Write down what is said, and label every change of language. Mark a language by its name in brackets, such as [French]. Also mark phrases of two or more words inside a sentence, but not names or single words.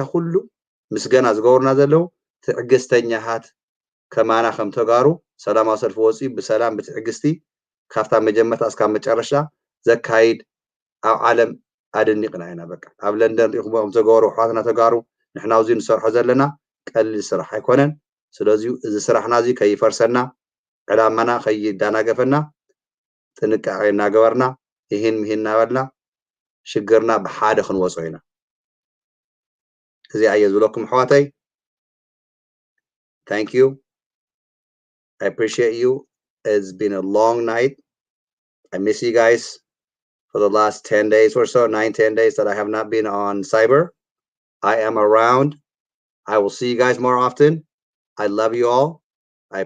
[Tigrinya] ኩሉ ምስገና ዝገብሩና ዘለው ትዕግስተኛሃት ከማና ከም ተጋሩ ሰላማዊ ሰልፊ ወፂኡ ብሰላም ብትዕግስቲ ካብታ መጀመርታ እስካብ መጨረሻ ዘካይድ ኣብ ዓለም ኣደኒቕና ኢና በቃ ኣብ ለንደን ሪኢኹም ዝገበሩ ኣሕዋትና ተጋሩ ንሕና ኣብዚ ንሰርሖ ዘለና ቀሊል ስራሕ ኣይኮነን ስለዚ እዚ ስራሕና እዚ ከይፈርሰና ዕላማና ከይዳናገፈና ጥንቃቄ እናገበርና ይህን ምሂን እናበልና ሽግርና ብሓደ ክንወፆ ኢና እዚኣ እየ ዝብለኩም ኣሕዋተይ [English] thank you I appreciate you it's been a long night I miss you guys for the last 10 days or so 9-10 days that I have not been on cyber I am around I will see you guys more often I love you all I